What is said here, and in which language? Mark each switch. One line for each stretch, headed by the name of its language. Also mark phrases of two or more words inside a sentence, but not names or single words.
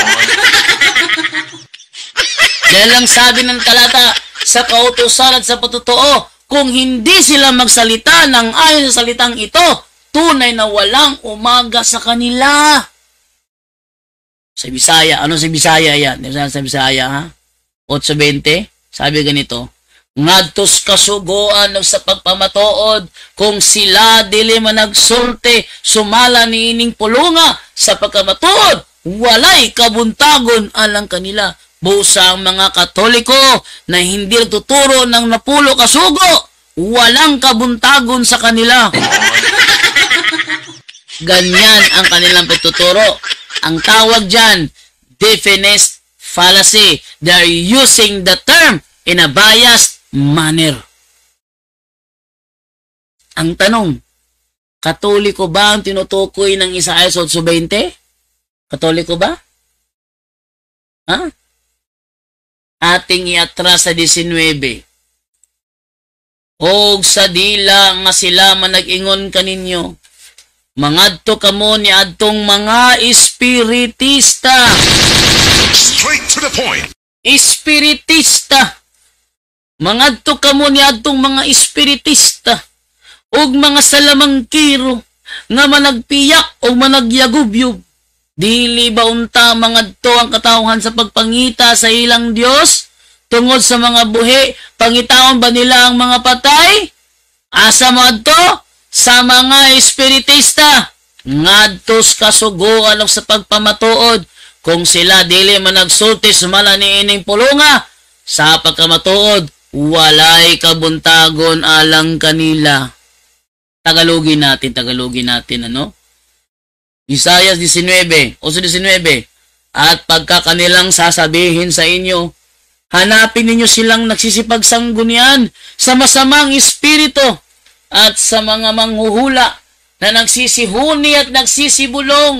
Filipino: Dahil lang sabi ng talata, sa kautusan at sa patotoo, kung hindi sila magsalita ng ayon sa salitang ito, tunay na walang umaga sa kanila. Sa Bisaya, ano sa Bisaya yan? Sa Bisaya, ha? 8:20, sabi ganito,
Cebuano: ngadtos kasugoan sa pagpamatuod, kung sila dili man nagsulti, sumala niining pulunga sa pagkamatuod, walay kabuntagon alang kanila.
Filipino: Busa ang mga Katoliko na hindi nagtuturo ng
Cebuano: napulo kasugo,
Filipino: walang kabuntagon sa kanila. Ganyan ang kanilang pagtuturo. Ang tawag dyan,
English: definite fallacy. They're using the term in a biased manner.
Filipino: Ang tanong, Katoliko ba ang tinutukoy ng Isaias 8:20? Katoliko ba? Ha? Ating iatras sa 19.
Cebuano: Og sa dila nga sila manag-ingon kaninyo, mangadto kamo ni adtong mga espiritista.
English: Straight to the point.
Cebuano: Espiritista. Mangadto kamo ni adtong mga espiritista ug mga salamangkiro nga managpiyak o managyagubyub. Dili ba unta mangadto ang katawhan sa pagpangita sa ilang Dios tungod sa mga buhi? Pangitaon ba nila ang mga patay? Asa moadto? Sa mga espiritista. Ngadtos kasugoan sa pagpamatuod, kung sila dili man nagsulti sumala niining pulunga sa pagkamatuod, walay kabuntagon alang kanila.
Filipino: Tagalogin natin, ano? Isaiah 19, 19. At pagka kanilang sasabihin sa inyo, hanapin ninyo silang nagsisipagsanggunian sa masamang espiritu at sa mga manghuhula na nagsisihuni at nagsisibulong.